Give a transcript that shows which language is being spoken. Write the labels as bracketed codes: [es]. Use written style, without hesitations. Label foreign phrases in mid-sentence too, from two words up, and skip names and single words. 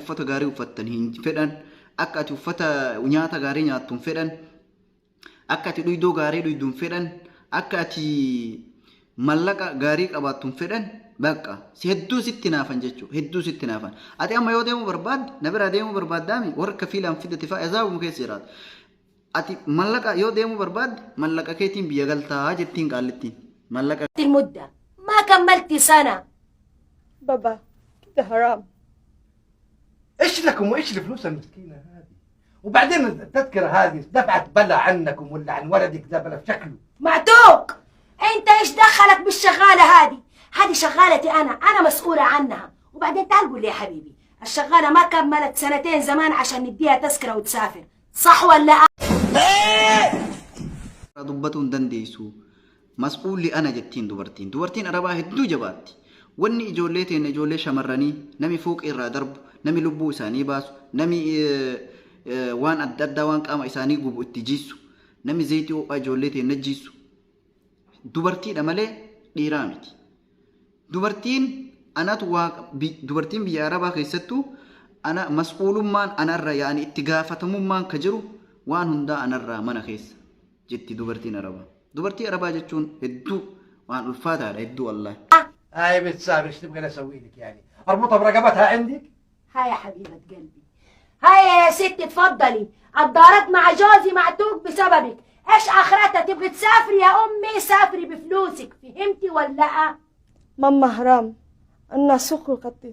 [om] uffata gaarii uffattan hin fedhan akka ati uffata nyaata gaarii nyaattu hin fedhan akka ati dhuydoo gaarii dhuyduu hin fedhan akka ati mallaqa gaarii qabaattu hin fedhan bakka hedduu sitti naafan jechuudha hedduu sitti naafan ati amma yoo deemuu barbaadde na biraa deemuu barbaaddaami warra kafiilaan fidate fa'a ezaabuma keessa jiraata ati mallaqa yoo deemuu barbaadde mallaqa keetiin biyya galtaa jettiin qaallittiin mallaqa [ar] المدة ما كملتي سنة. بابا كده حرام. ايش لكم وايش الفلوس المسكينه هذه؟ وبعدين التذكره هذه دفعت بلا عنكم ولا عن ولدك ده بلا شكله. معتوق انت ايش دخلك بالشغالة هذه شغالتي انا مسؤولة عنها. وبعدين تعال قول لي يا حبيبي الشغالة ما كملت 2 زمان عشان نديها تذكرة وتسافر صح ولا؟ [om] dubbatuun dandeessu mas'uulli ana jettiin dubartiin arabaa hedduu jabaatti wanni ijoollee teenne ijoollee shamarranii nami fooq irraa darbu nami lubbuu isaanii baasu nami waan adda addaa waan qaama isaanii gubu itti jiisu nami zayitii ho'aa ijoollee teenne jiisu dubartiidha malee dhiiraa miti dubartiin anatu dubartiin biyya arabaa keessattuu ana mas'uulummaan anarra yaani itti gaafatamummaan ka jiru waan hundaa anarraa mana keessa jetti dubartiin arabaa dubartii arabaa jechuun hedduu waan ulfaataadha hedduu wallahi. [ar] هاي بتسافر ايش تبغى اسوي لك يعني؟ اربطها برقبتها عندك؟ هاي يا حبيبة قلبي هاي يا ستي تفضلي الدارت مع جوزي معتوق بسببك. ايش اخرتها؟ تبغي تسافري يا امي سافري بفلوسك فهمتي ولا؟ ماما حرام أنا شغل كتير.